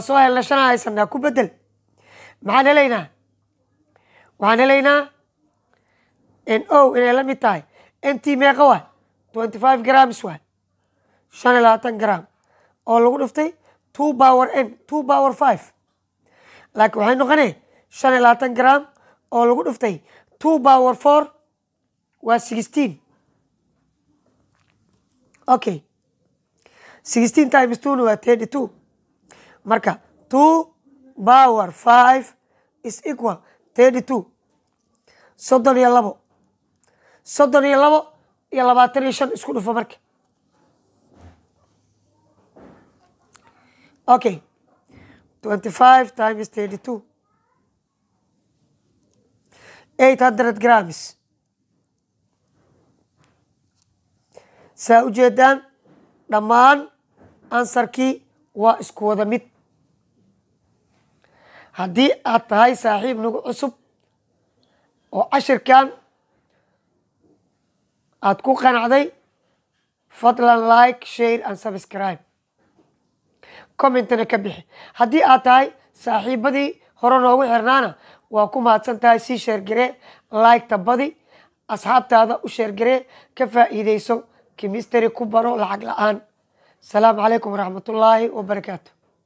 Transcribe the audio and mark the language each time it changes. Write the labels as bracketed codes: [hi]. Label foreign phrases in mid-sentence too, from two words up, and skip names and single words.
[so] soo helna 5 haysanaa ku bedel maxaan helaynaa waxaan helaynaa NO inay la mid tahay NT meeqa waa 25 grams waa 25 gram oo lagu dhiftay 2 power n 2 power 5 laakiin waxay noqonay 25 gram oo lagu dhiftay 2 power 4 waa 16 okay 16 times 2 waa 32 marka 2 power 5 [en] is equal [so] 32 32 iyo 25 isku dhufo marka okay 25 times 32 800 grams saa u jeedaan dhammaan ansarkii waa isku wada mid haddii aad tahay saaxiib nagu cusub oo cashirkan aad ku qanacday fadlan [en] like share and subscribe [so] commentna ka bixi haddii aad tahay saaxiibadii hore noogu xirnaana waa ku mahadsan tahay sii sheergaree like-ta badi asxaabtaada u sheergaree ka faa'iideyso chemistry ku baro lacag la-aan [ar] السلام عليكم ورحمة الله وبركاته.